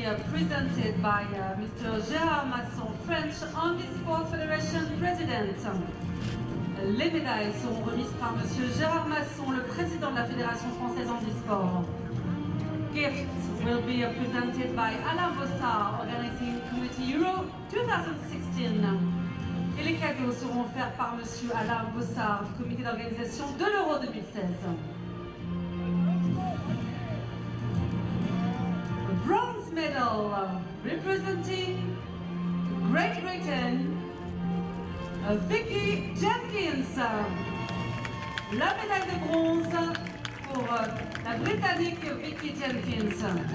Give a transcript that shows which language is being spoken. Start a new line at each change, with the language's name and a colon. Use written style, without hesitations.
English: Presented by Mr. Gérard Masson, French Handisport Federation President.
French: Les médailles seront remises par Monsieur Gérard Masson, le président de la Fédération française Handisport.
English: Gifts will be presented by Alain Bossard, Organizing Committee Euro 2016.
French: Et les cadeaux seront offerts par Monsieur Alain Bossard, du comité d'organisation de l'Euro 2016.
English: Bronze medal representing Great Britain, Vicky Jenkins.
French: La médaille de bronze pour la Britannique Vicky Jenkins.